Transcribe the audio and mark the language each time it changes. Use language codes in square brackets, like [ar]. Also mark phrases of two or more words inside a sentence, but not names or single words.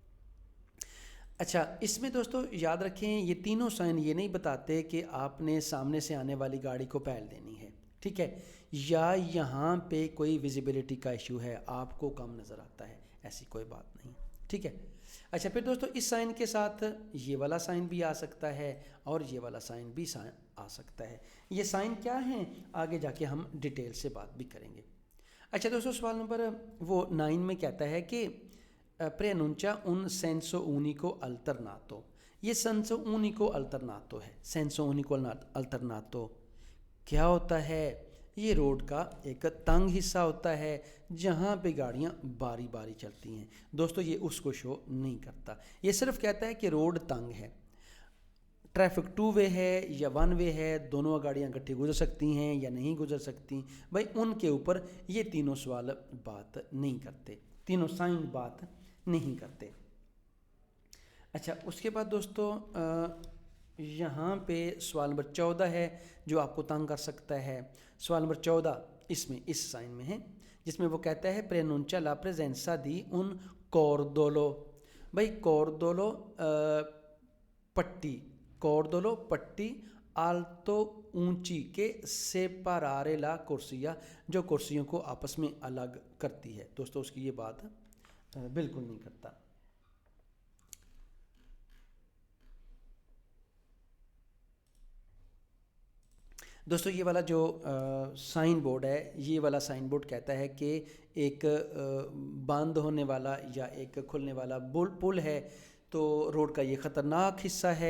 [ur] اچھا، اس میں دوستو یاد رکھیں یہ تینوں سائن یہ نہیں بتاتے کہ آپ نے سامنے سے آنے والی گاڑی کو پہل دینی ہے، ٹھیک ہے، یا یہاں پہ کوئی ویزیبلٹی کا ایشو ہے، آپ کو کم نظر آتا ہے، ایسی کوئی بات نہیں، ٹھیک ہے. اچھا پھر دوستو اس سائن کے ساتھ یہ والا سائن بھی آ سکتا ہے اور یہ والا سائن بھی آ سکتا ہے. یہ سائن کیا ہیں آگے جا کے ہم ڈیٹیل سے بات بھی کریں گے. اچھا دوستو سوال نمبر 9 میں کہتا ہے کہ [it] preannuncia un senso unico alternato. [ur] یہ [it] senso unico alternato [ur] ہے. [it] senso unico alternato [ur] کیا ہوتا ہے؟ یہ روڈ کا ایک تنگ حصہ ہوتا ہے جہاں پہ گاڑیاں باری باری چلتی ہیں. دوستو یہ اس کو شو نہیں کرتا، یہ صرف کہتا ہے کہ روڈ تنگ ہے، ٹریفک 2 وے ہے یا 1 وے ہے، دونوں گاڑیاں اکٹھی گزر سکتی ہیں یا نہیں گزر سکتی. بھائی ان کے اوپر یہ تینوں سوال بات نہیں کرتے، تینوں سائن بات نہیں کرتے. اچھا اس کے بعد دوستو یہاں پہ سوال نمبر 14 ہے جو آپ کو تنگ کر سکتا ہے. سوال نمبر 14 اس سائن میں ہے جس میں وہ کہتا ہے [it] preannuncia la presenza di un cordolo. [ur] بھائی کوردولو پٹی، کوردولو پٹی آلتو اونچی کے [it] separare la corsia, [ur] جو کرسیوں کو آپس میں الگ کرتی ہے. دوستو اس کی یہ بات بالکل نہیں کرتا. دوستو یہ والا جو سائن بورڈ ہے، یہ والا سائن بورڈ کہتا ہے کہ ایک بند ہونے والا یا ایک کھلنے والا پل ہے، تو روڈ کا یہ خطرناک حصہ ہے.